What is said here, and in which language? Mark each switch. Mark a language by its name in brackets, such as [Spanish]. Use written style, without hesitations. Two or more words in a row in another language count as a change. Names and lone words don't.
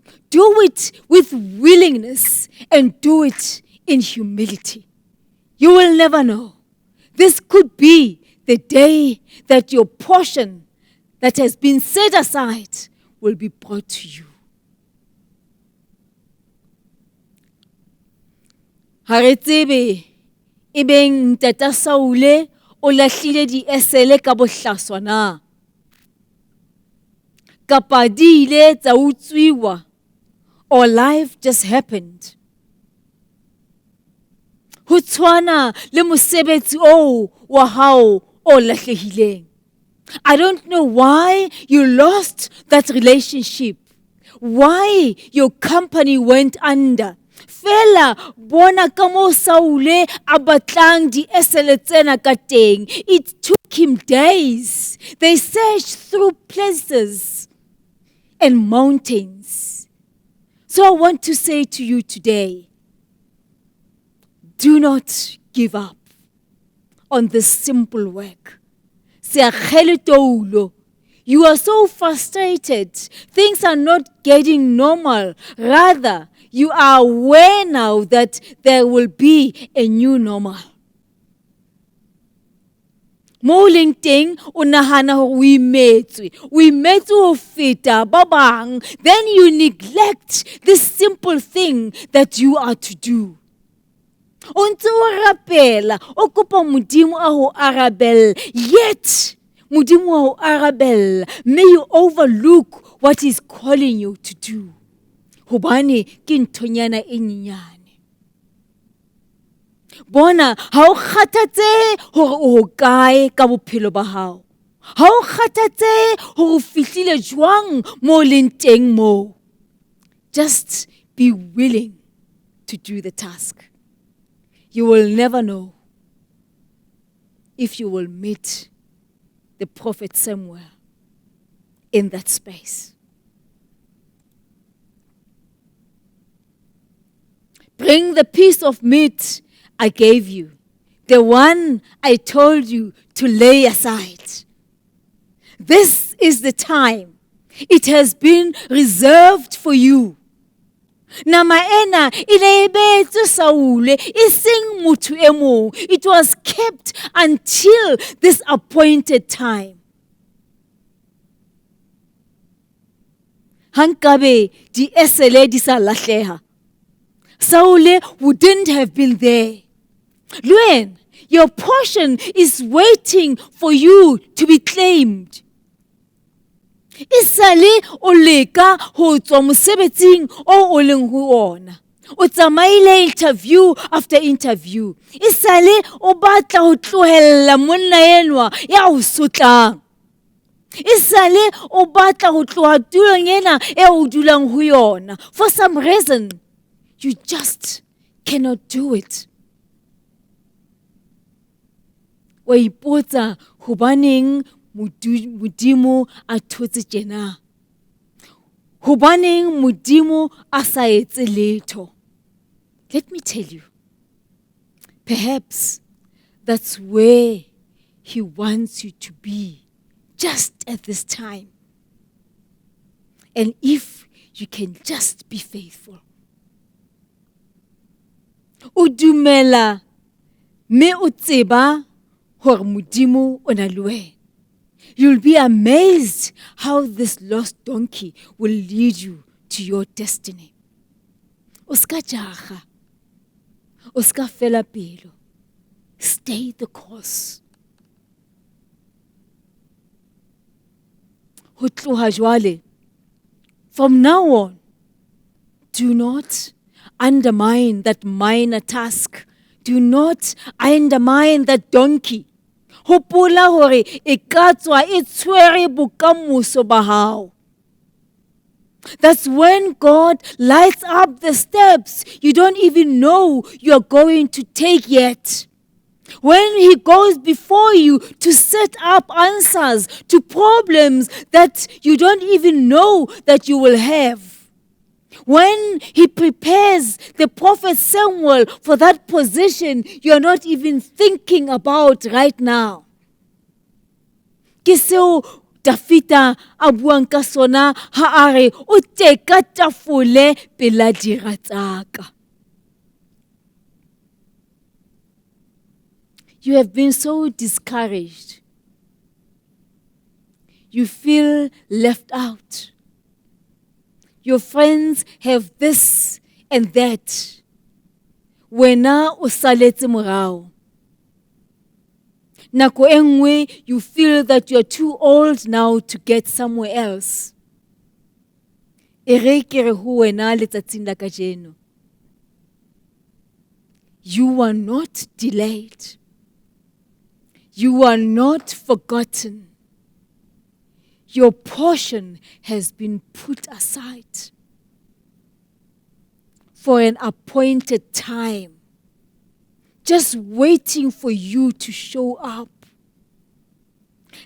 [English] Do it with willingness and do it in humility. You will never know. This could be the day that your portion that has been set aside will be brought to you. [Southern Sotho] Ha re tsebe ebeng ntata Saule o lahlile diesele ka bohlaswa na? Kapa di ile tsa utswiwa, [English] or life just happened. [Southern Sotho] Ho tshwana le mosebetsi o wa hao o lahlehileng. [English] I don't know why you lost that relationship, why your company went under. [Southern Sotho] Fela bona ka mo Saule a batlang diesele tsena ka teng. [English] It took him days. They searched through places and mountains, So I want to say to you today, do not give up on this simple work. You are so frustrated. Things are not getting normal. Rather, you are aware now that there will be a new normal. [Southern Sotho] Mo leng teng o nahana hore o imetswe ho feta ba bang, [English] then you neglect this simple thing that you are to do. [Southern Sotho] O ntse o rapela, o kopa Modimo a ho arabella, yet Modimo a ho arabella, [English] may you overlook what he's calling you to do. [Southern Sotho] Hobane ke nthonyana e nyenyane. Bona, ha o kgathatse hore o hokae ka bophelo ba hao. Ha o kgathatse hore o fihlile jwang mo leng teng mo. [English] Just be willing to do the task. You will never know if you will meet the prophet Samuel in that space. Bring the piece of meat I gave you, the one I told you to lay aside. This is the time. It has been reserved for you. [Southern Sotho] Nama ena ilebetswe Saule iseng motho e mong. [English] It was kept until this appointed time. [Southern Sotho] Hankabe di esele di sa lahleha. [English] Saule wouldn't have been there. Luen, your portion is waiting for you to be claimed. [Southern Sotho] Isale o leka ho tswa mosebetsing o leng ho ona. O tsamaile [English] interview after interview. [Southern Sotho] Isale o batla ho tlohella monna enwa ya o sotlang. Isale o batla ho tloha tulong ena e o dulang ho yona. [English] For some reason, you just cannot do it. [Southern Sotho] Wa ipotsa hobaneng Modimo a thotse tjena. Hobaneng Modimo a sa etse letho. [English] Let me tell you, perhaps that's where he wants you to be just at this time. And if you can just be faithful. [Southern Sotho] O dumela me o tseba hore Modimo o na le wena. [English] You'll be amazed how this lost donkey will lead you to your destiny. [Southern Sotho] Oska jaga. Oska fela pelo. [English] Stay the course. [Southern Sotho] Ho tloha jwale, [English] from now on, do not undermine that minor task. Do not undermine that donkey. [Southern Sotho] Hopola hore e ka tswa e tshwere bokamoso ba hao. [English] That's when God lights up the steps you don't even know you're going to take yet. When he goes before you to set up answers to problems that you don't even know that you will have. When he prepares the prophet Samuel for that position you're not even thinking about right now. [Southern Sotho] Kiseo Dafita a buang ka sona ha are o teka tafole pela dira tsaka. [English] You have been so discouraged. You feel left out. Your friends have this and that. [Southern Sotho] Wena o saletse morao. Nako engwe, [English] you feel that you're too old now to get somewhere else. [Southern Sotho] Ere kere ho wena letsatsing la kajeno. [English] You are not delayed. You are not forgotten. Your portion has been put aside for an appointed time, just waiting for you to show up.